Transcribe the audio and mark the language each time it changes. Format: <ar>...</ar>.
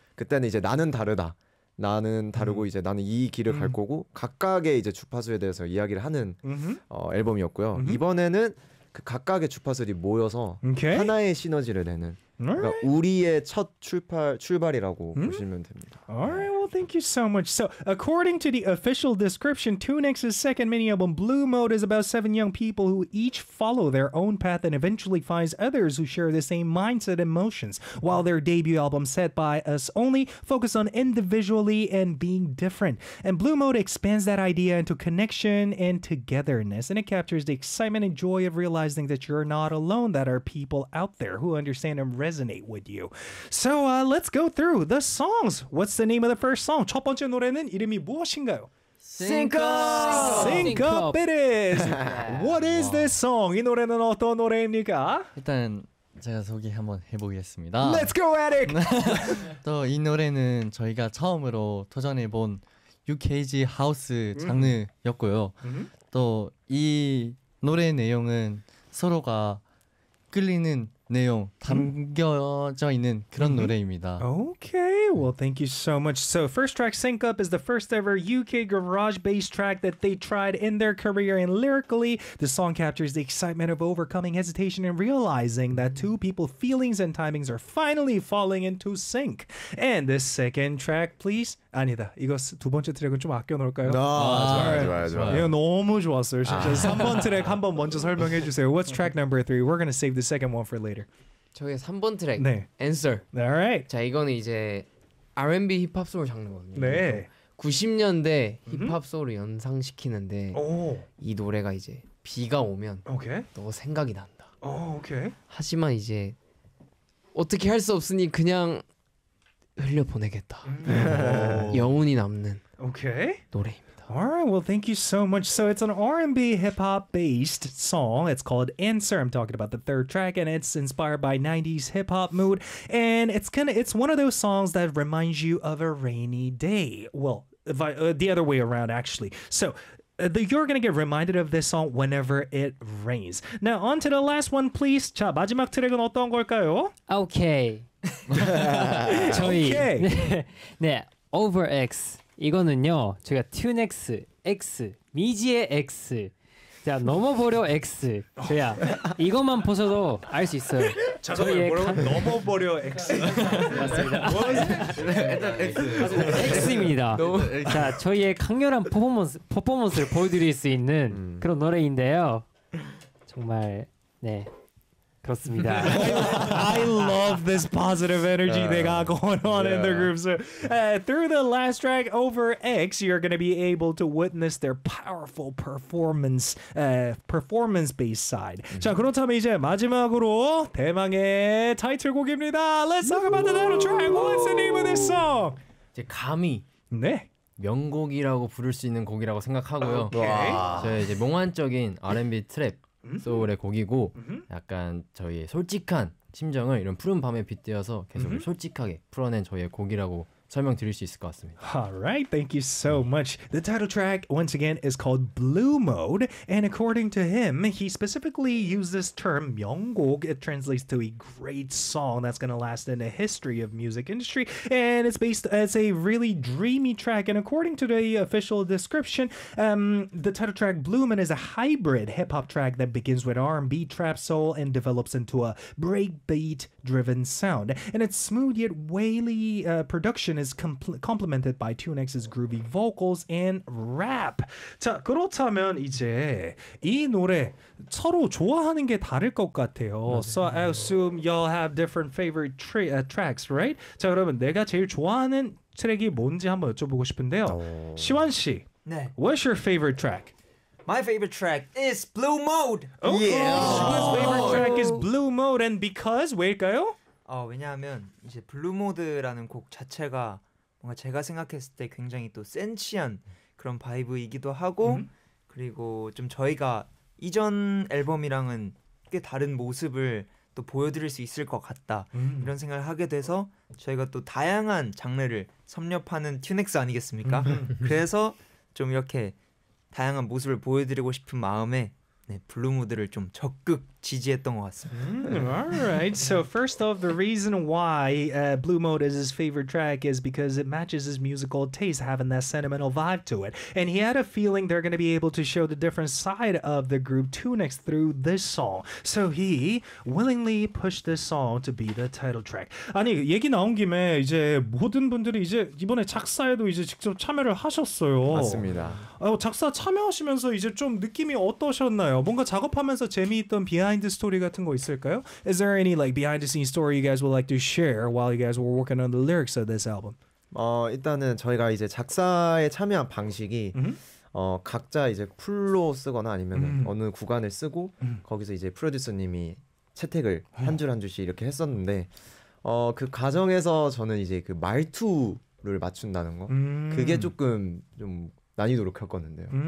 <ko>그때는 이제 나는 다르다. 나는 다르고 이제 나는 이 길을 갈 거고 각각의 이제 주파수에 대해서 이야기를 하는 앨범이었고요. 이번에는 그 각각의 주파수들이 모여서</ko> <en>okay.</en> <ko>하나의 시너지를 내는 그러니까</ko> <en>right.</en> <ko>우리의 첫 출발이라고 보시면 됩니다.</ko> <en>Alright, well thank you so much. So according to the official description, Tunix's second mini album Blue Mode is about seven young people who each follow their own path and eventually finds others who share the same mindset and emotions. While their debut album Set By Us Only focus on individually and being different. And Blue Mode expands that idea into connection and togetherness. And it captures the excitement and joy of realizing that you're not alone, that are people out there who understand and resonate with you. So let's go through the songs. What's the name of the first song?</en> <ko>첫 번째 노래는 이름이 무엇인가요?</ko> <en>Sync Up! Sync Up it is! What is wow. this song?</en> <ko>이 노래는 어떤 노래입니까? 일단 제가 소개 한번 해보겠습니다.</ko> <en>Let's go, Eric!</en> <ko>또 이 노래는 저희가 처음으로 도전해본 UKG 하우스 장르였고요. Mm-hmm. 또 이 노래 내용은 서로가 끌리는 내용 담겨져 있는 그런 노래입니다.</ko> <en>Okay, well, thank you so much. So, first track, Sync Up, is the first ever UK garage bass track that they tried in their career. And lyrically, the song captures the excitement of overcoming hesitation and realizing that two people's feelings and timings are finally falling into sync. And the second track, please.</en> <ko>아니다, 이거 두 번째 트랙은 좀 아껴놓을까요? 좋아요. 이거 너무 좋았어요, 진짜. 3번 트랙 한번 먼저 설명해 주세요.</ko> <en>What's track number 3? We're gonna save the second one for later.</en> <ko>저의 3번 트랙 네. Answer.</ko> <en>Alright.</en> <ko>자, 이거는 이제 R&B 힙합 소울 장르거든요. 네. 90년대 힙합 소울을 연상시키는데 오. 이 노래가 이제 비가 오면</ko> <en>okay.</en> <ko>너 생각이 난다.</ko> <en>오, okay.</en> <ko>하지만 이제 어떻게 할 수 없으니 그냥 흘려 보내겠다. 여운이 남는</ko> <en>okay.</en> <ko>노래입니다.</ko> <en>Alright, well thank you so much. So it's an R&B hip-hop based song. It's called Answer. I'm talking about the third track, and it's inspired by 90s hip-hop mood. And it's one of those songs that reminds you of a rainy day. Well, the other way around, actually. So you're gonna get reminded of this song whenever it rains. Now, on to the last one, please.</en> <ko>자, 마지막 트랙은 어떤 걸까요?</ko> <en>Okay.</en> <ko>저희. Okay. 네, Over X. 이거는요, 저희가 튠엑스, 엑스, 미지의 엑스, 자 넘어버려 엑스, 저희야 이것만 보셔도 알 수 있어요. 저희의 넘어버려 엑스. 맞습니다. 엑스. 엑스입니다. 자 저희의 강렬한 퍼포먼스를 보여드릴 수 있는 그런 노래인데요. 정말 네. 그렇습니다.</ko> <en>I love this positive energy they got going on in the group. So through the last track, Over X, you're going to be able to witness their powerful performance-based side. Mm-hmm.</en> <ko>자, 그렇다면 이제 마지막으로 대망의 타이틀곡입니다.</ko> <en>Let's talk about the title track. What's the name of this song?</en> <ko>이제 감히 네. 명곡이라고 부를 수 있는 곡이라고 생각하고요.</ko> <en>Okay.</en> <ko>저의 이제 몽환적인 R&B 트랩. 소울의 곡이고 약간 저희의 솔직한 심정을 이런 푸른 밤에 빗대어서 계속 솔직하게 풀어낸 저희의 곡이라고 설명드릴 수 있을 것 같습니다.</ko> <en>Alright, thank you so much. The title track, once again, is called Blue Mode. And according to him, he specifically used this term, 명곡. It translates to a great song that's going to last in the history of music industry. And it's based as a really dreamy track. And according to the official description, the title track, Bloomin', is a hybrid hip-hop track that begins with R&B trap soul and develops into a breakbeat-driven sound. And it's smooth yet wily production is complemented by Tunex's groovy vocals and rap.</en> <ko>자, 그렇다면 이제 이 노래 서로 좋아하는 게 다를 것 같아요. 맞아요.</ko> <en>So I assume y'all have different favorite tracks, right?</en> <ko>자, 그러면 내가 제일 좋아하는 트랙이 뭔지 한번 여쭤보고 싶은데요. 시완 씨, 네.</ko> <en>What's your favorite track? My favorite track is Blue Mode. Okay. Yeah. His favorite track is Blue Mode, and because</en> <ko>왜일까요? 왜냐하면 이제 Blue Mode라는 곡 자체가 뭔가 제가 생각했을 때 굉장히 또 센치한 그런 바이브이기도 하고 그리고 좀 저희가 이전 앨범이랑은 꽤 다른 모습을 또 보여드릴 수 있을 것 같다 이런 생각을 하게 돼서 저희가 또 다양한 장르를 섭렵하는 튜넥스 아니겠습니까? 그래서 좀 이렇게 다양한 모습을 보여드리고 싶은 마음에 네, 블루무드를 좀 적극 지지했던 것 같습니다.</ko> <en>Alright, so first off, the reason why Blue Mode is his favorite track is because it matches his musical taste, having that sentimental vibe to it. And he had a feeling they're going to be able to show the different side of the group Tunex through this song. So he willingly pushed this song to be the title track.</en> <ko>아니, 얘기 나온 김에 이제 모든 분들이 이제 이번에 작사에도 이제 직접 참여를 하셨어요. 맞습니다. 작사 참여하시면서 이제 좀 느낌이 어떠셨나요? 뭔가 작업하면서 재미있던</ko> <en>behind the story</en> <ko>같은 거 있을까요?</ko> <en>Is there any like behind the scenes story you guys would like to share while you guys were working on the lyrics of this album?</en> <ko>일단은 저희가 이제 작사에 참여한 방식이 각자 이제 풀로 쓰거나 아니면 어느 구간을 쓰고 거기서 이제 프로듀서님이 채택을 한 줄 한 줄씩 이렇게 했었는데 그 과정에서 저는 이제 그 말투를 맞춘다는 거 그게 조금 좀 난이도를 겪었는데요.</ko>